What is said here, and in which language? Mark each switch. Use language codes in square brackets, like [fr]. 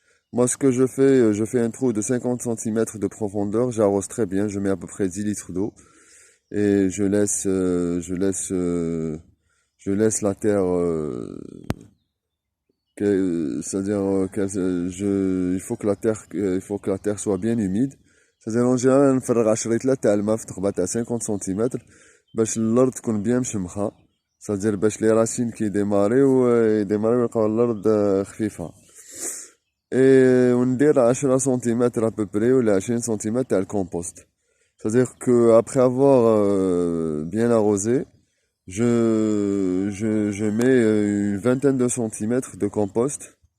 [fr] Moi, ce que je fais un trou de 50 cm de profondeur, j'arrose très bien, je mets à peu près 10 litres d'eau et je laisse la terre, c'est-à-dire il faut que la terre soit bien humide. C'est-à-dire en général [ar] نفرغ 10 لتر تاع الماء في تقبة تاع 50 سنتيمتر باش الارض تكون بيان مشمخة. [fr] c'est-à-dire [ar] باش لي راسين كي يديماريو يلقاو الارض خفيفة. [fr] Et on dit à 10 cm à peu près ou à 20 cm à le compost. C'est-à-dire que après avoir bien arrosé, je mets une vingtaine de centimètres de compost.